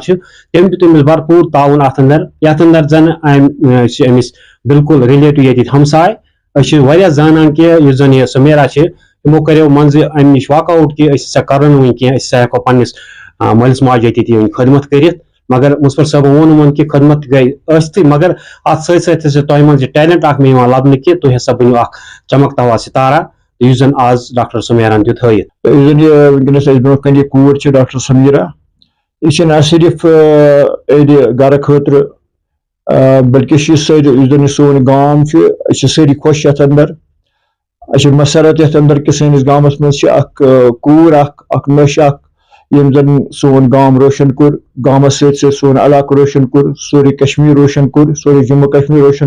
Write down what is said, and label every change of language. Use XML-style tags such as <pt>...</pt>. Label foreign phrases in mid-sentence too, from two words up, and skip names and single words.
<ks>چھُ تٔمۍ دیُت أمِس بھرپوٗر تعاوُن اَتھ اَندر یَتھ اَندر زَن أمۍ چھِ أمِس بِلکُل رِلیٹِو ییٚتِکۍ ہمساے أسۍ چھِ واریاہ زانان کہِ یُس زَن یہِ سُمیرا چھِ یِمو کَریو منٛزٕ اَمہِ نِش</ks> <en>walk out</en> <ks>کہِ أسۍ ہسا کَرو نہٕ وٕنۍ کینٛہہ أسۍ ہسا ہٮ۪کو پنٛنِس مٲلِس ماجہِ ییٚتہِ وٕنۍ خدمت کٔرِتھ مگر مُظفر صٲبن ووٚن یِمن کہِ خدمت تہِ گٔے ٲسۍتٕے مگر اَتھ سۭتۍ سۭتۍ ہسا تۄہہِ منٛز یہِ ٹیلنٹ اکھ مےٚ یِوان لَبنہٕ کہِ تُہۍ ہسا بٔنِو اکھ</ks> <ur>چمکتا ہوا ستارہ</ur> <ks>یُس زَن آز ڈاکٹر سُمیران دیُت ہٲیِتھ یُس زَن یہِ وٕنکٮ۪نَس اَسہِ برونٛہہ کَنہِ یہِ کوٗر چھِ ڈاکٹر سمیرا یہِ چھِ نہ صرف أڑۍ گرٕ خٲطرٕ بلکہِ چھِ یہِ سٲری یُس زَن یہِ سون گام چھُ أسۍ چھِ سٲری خۄش یَتھ اَندر اَسہِ چھِ مسرت یَتھ اَندر کہِ سٲنِس گامَس منٛز چھِ اکھ کوٗر اکھ نٔش اکھ ییٚمۍ زَن سون گام روشن کوٚر گامَس سۭتۍ سۭتۍ سون علاقہٕ روشن کوٚر سورُے کشمیٖر روشن کوٚر سورُے جموں کشمیٖر روشن</ks>